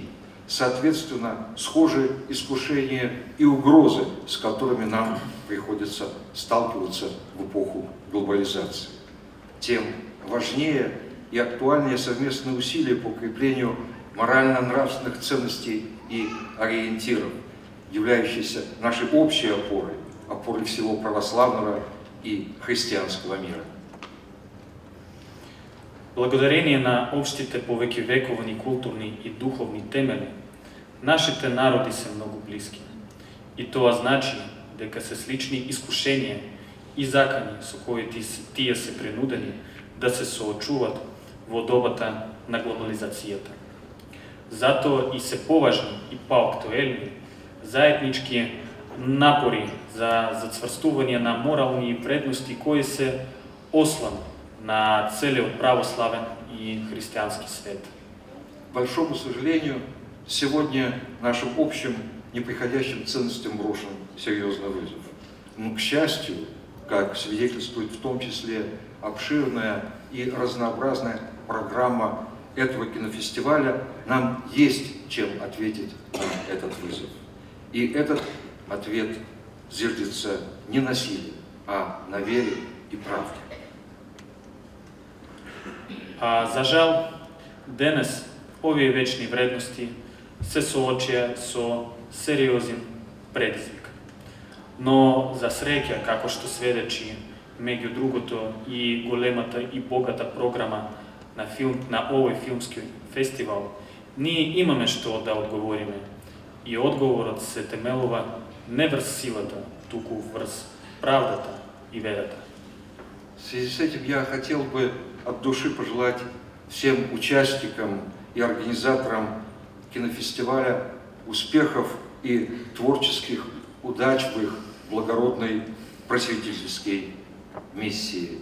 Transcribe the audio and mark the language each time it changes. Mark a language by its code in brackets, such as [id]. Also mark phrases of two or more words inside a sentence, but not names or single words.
[ru] Соответственно, схожи искушения и угрозы, с которыми нам приходится сталкиваться в эпоху глобализации. Тем важнее и актуальнее совместные усилия по укреплению морально-нравственных ценностей и ориентиров, являющиеся нашей общей опорой всего православного и християнского мира. [mk] Благодарение на општите повековни културни и духовни темели, нашите народи се многу блиски. И тоа значи дека се слични искушенија и закани со кои тие се принудени да се соочуват во добата на глобализацијата. Затоа и се поважни и поактуелни заеднички напори за зацврстување на морални вредности кои се ослон на целиот православен и християнский свет. [ru] К большому сожалению, сегодня нашим общим неприходящим ценностям брошен серьезный вызов. Но, к счастью, как свидетельствует в том числе обширная и разнообразная программа этого кинофестиваля, нам есть чем ответить на этот вызов. И этот ответ зиждется не на силе, а на вере и правде. [mk] За жал, денес овие вечни вредности се соочија со сериозен предизвик. Но за среќа, како што сведечи меѓу другото и големата и богата програма на овој филмски фестивал, ние имаме што да одговориме. И одговорот се темелува не врз силата, туку врз правдата и верата. [ru] В связи с этим я хотел бы от души пожелать всем участникам и организаторам кинофестиваля успехов и творческих удач в их благородной просветительской миссии.